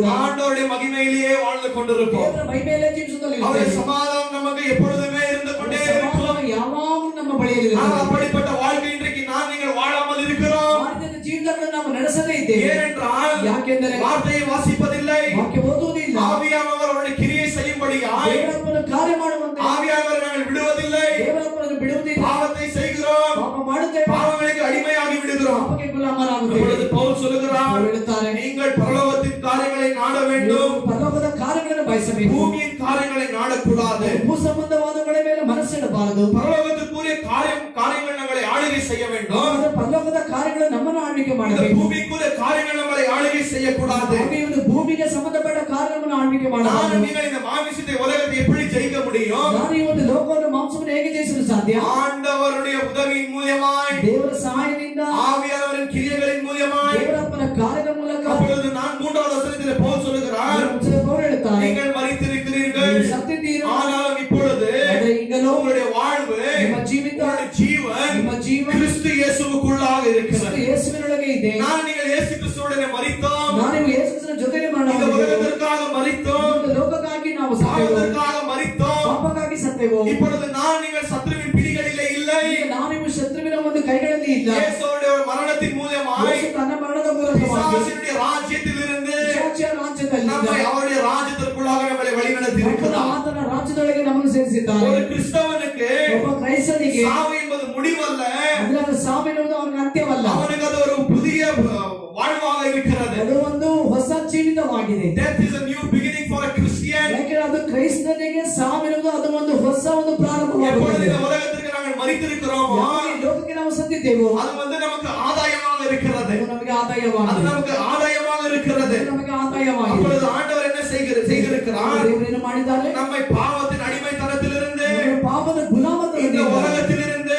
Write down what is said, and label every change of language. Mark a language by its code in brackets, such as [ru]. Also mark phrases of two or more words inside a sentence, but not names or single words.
[ta] ஆண்டவருடைய மகிமையிலேயே வாழ்ந்து கொண்டிருப்போம். [kn] ದೇವರ ಮಹಿಮೆಯಲ್ಲೇ ಜೀವಿಸುತ್ತಲೇ [ta] அவருடைய [kn] ಇರ್ತೇವೆ. [ta] சமாதானம் நமக்கு எப்பொழுதுமே இருந்து கொண்டே இருக்கும். [kn] ಸಮಾಧಾನ ಯಾವಾಗಲೂ ನಮ್ಮ ಬಳಿಯಲ್ಲಿ [ta] ஆனால் [kn] ಇರುತ್ತದೆ. [ta] அப்படிப்பட்ட வாழ்க்கை இன்றைக்கு நான் நீங்கள் வாழாமல் இருக்கிறோம். [kn] ಮಾಡಿದ ಜೀವಿತಗಳನ್ನು ನಾವು ನಡೆಸದೇ ಇದ್ದೇವೆ. [ta] ஏனென்றால் [kn] ಯಾಕೆಂದರೆ [ta] வார்த்தையை வாசிப்பதில்லை, [kn] ವಾಕ್ಯ ಓದುವುದಿಲ್ಲ. [ta] ஆவியானவர் அவருடைய கிரியை செய்யும்படியாய் [kn] ದೇವರಪ್ಪನ ಕಾರ್ಯ ಮಾಡುವಂತೆ [ta] ஆவியானவர் நாங்கள் விடுவதில்லை. [kn] ದೇವರಪ್ಪನನ್ನು ಬಿಡುವುದಿಲ್ಲ. [ta] பாவத்தை செய்கிறோம், [kn] ಪಾಪ ಮಾಡುತ್ತೇವೆ, [ta] பாவங்களுக்கு அடிமையாகி விடுகிறோம். [kn] ಪಾಪಕ್ಕೆ ಗುಲಾಮರಾಗುತ್ತೇವೆ. [ta] அப்பொழுது பவுல் சொல்லுகிறார், [kn] ಅವರು ಹೇಳುತ್ತಾರೆ, [ta] நீங்கள் பரலோகத்தின் காரியங்களை நாட வேண்டும், [kn] ನೀವು ಪರಲೋಕದ ಕಾರ್ಯಗಳನ್ನು ಬಯಸಬೇಕು. [ta] பூமியின் காரியங்களை நாடக்கூடாது. [kn] ಭೂ ಸಂಬಂಧವಾದಗಳ ಮೇಲೆ ಮನಸ್ಸಿಡಬಾರದು. [ta] பரலோகத்துக்குரிய காரியங்கள் நம்மளை ஆளுகை செய்ய வேண்டும். [kn] ಆದರೆ ಪರಲೋಕದ ಕಾರ್ಯಗಳು ನಮ್ಮನ್ನು ಆಳ್ವಿಕೆ [ta] இந்த [kn] ಮಾಡಬೇಕು. [ta] பூமிக்குரிய காரியங்கள் நம்மளை ஆளுகை செய்யக்கூடாது. [kn] ಹಾಗೆ ಒಂದು ಭೂಮಿಗೆ ಸಂಬಂಧಪಟ್ಟ ಕಾರ್ಯವನ್ನು ಆಳ್ವಿಕೆ [ta] நான் [kn] ಮಾಡಬಾರದು. [ta] நீங்கள் இந்த மாமிசத்தை உலகத்தை எப்படி ஜெயிக்க முடியும்? [kn] ನಾನು ಈ ಒಂದು ಲೋಕವನ್ನು ಮಾಂಸವನ್ನು ಹೇಗೆ ಜಯಿಸಲು ಸಾಧ್ಯ? [ta] ஆண்டவருடைய உதவியின் மூலமாய், [kn] ದೇವರ ಸಹಾಯದಿಂದ, [ta] ஆவியானவரின் கிரியைகளின் மூலமாய். [kn] ದೇವರಪ್ಪನ ಕಾರ್ಯದ ಮೂಲಕ. [ta] அப்பொழுது நான் 3வது வசனத்தில் பவுல் சொல்லுகிறார், [kn] ಅವರು ಹೇಳುತ್ತಾರೆ, [ta] நீங்கள் மரித்திருக்கிறீர்கள், [kn] ನೀವು ಸತ್ತಿದ್ದೀರಿ. [ta] ஆனாலும் இப்பொழுது [kn] ಆದರೆ ಈಗಲೂ [ta] உங்களுடைய வாழ்வு, [kn] ನಿಮ್ಮ ಜೀವಿತ, [ta] உங்களுடைய ஜீவன் [kn] ನಿಮ್ಮ ಜೀವನ [ta] கிறிஸ்து இயேசுவுக்குள்ளாக இருக்கிறது. [kn] ಯೇಸುವಿನೊಳಗೆ ಇದೆ. [ta] நான் நீங்கள் இயேசு கிறிஸ்துவுடனே மரித்தோம், [kn] ನಾವು ಯೇಸುವಿನ ಜೊತೆಗೆ [ta] இந்த [kn] ಮರಣಹೊಂದಿದೆವು. [ta] உலகத்திற்காக மரித்தோம், [kn] இந்த ಲೋಕಕ್ಕಾಗಿ ನಾವು ಸತ್ತೇವು, [ta] பாவத்திற்காக மரித்தோம். [kn] ಪಾಪಕ್ಕಾಗಿ ಸತ್ತೇವು. [ta] இப்பொழுது நான் நீங்கள் சத்துருவின் பிடிகளிலே இல்லை, [kn] ಈಗ ನಾವು ಶತ್ರುವಿನ ಒಂದು ಕೈಗಳಲ್ಲಿ ಇಲ್ಲ. [ta] இயேசுவுடைய மரணத்தின் மூலமாய் [kn] ಯೇಸು ತನ್ನ ಮರಣದ ಮೂಲಕವಾಗಿ [ta] பிசாசினுடைய ராஜ்யத்திலிருந்து [kn] ಪಿಶಾಚಿಯ ರಾಜ್ಯದಲ್ಲಿ [ta] நம்மை அவருடைய ராஜ்யத்திற்குள்ளாக நம்மளை வழிநடத்தி இருக்கிறார். [kn] ಆತನ ರಾಜ್ಯದೊಳಗೆ ನಮ್ಮನ್ನು ಸೇರಿಸಿದ್ದಾರೆ. [ta] ஒரு கிறிஸ்தவனுக்கு [kn] ಒಬ್ಬ ಕ್ರೈಸ್ತನಿಗೆ [ta] சாவு என்பது முடிவல்ல, [kn] ಅಂದ್ರೆ ಅದು ಸಾವಿರುವುದು ಅವನಿಗೆ ಅಂತ್ಯವಲ್ಲ. [ta] அவனுக்கு அது ஒரு புதிய வாழ்வாக இருக்கிறது. [kn] ಅದು ಒಂದು ಹೊಸ ಜೀವಿತವಾಗಿದೆ. [en] Death is a new beginning for a Christian. [kn] ಯಾಕೆಂದ್ರೆ ಅದು ಕ್ರೈಸ್ತನಿಗೆ ಸಾವಿರುವುದು ಅದು ಒಂದು ಹೊಸ ಒಂದು [ta] எப்பொழுது [kn] ಪ್ರಾರಂಭವಾಗಿದೆ. [ta] இந்த உலகத்திற்கு நாங்கள் மரித்திருக்கிறோமோ, [kn] ಯಾವಾಗ ಈ ಲೋಕಕ್ಕೆ ನಾವು ಸತ್ತಿದ್ದೇವೆ ಹೊಂದಿದ್ದೇವೋ [ta] அது நமக்கு ஆதாயமாக இருக்கிறது. [kn] ಅದು ನಮಗೆ ಆದಾಯವಾಗಿದೆ. [ta] அது நமக்கு ஆதாயமாக இருக்கிறது. [kn] ಅದು ನಮಗೆ ಆದಾಯವಾಗಿದೆ. [ta] அப்பொழுது ஆண்டவர் என்ன செய்திருக்கிறார்? [kn] ದೇವರು ಏನು ಮಾಡಿದ್ದಾರೆ? [ta] நம்மை பாவத்தின் அடிமைத்தனத்திலிருந்து, [kn] ಪಾಪದ ಗುಲಾಮತನದಿಂದ, [ta] இந்த உலகத்திலிருந்து,